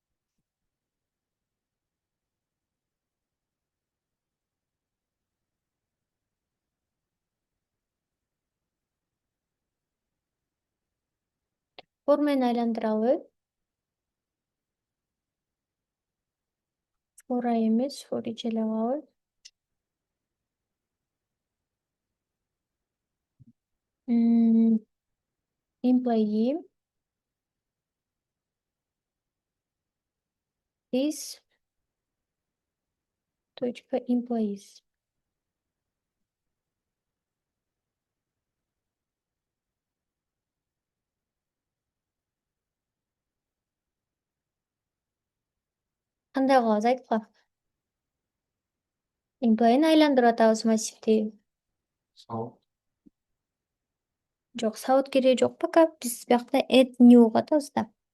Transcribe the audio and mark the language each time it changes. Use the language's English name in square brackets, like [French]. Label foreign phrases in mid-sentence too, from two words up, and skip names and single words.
[Kyrgyz] Форманы айландыралы. Фора эмес, [English] for each [Kyrgyz] эле кылалы. [English] Employee is employees. [Kyrgyz] Кандай кылабыз, айткыла. Employee'ни айландырып атабыз массивди. Жок, сабыт кереги жок пока. Биз биякта [English] add new [Kyrgyz] кылып атабыз да.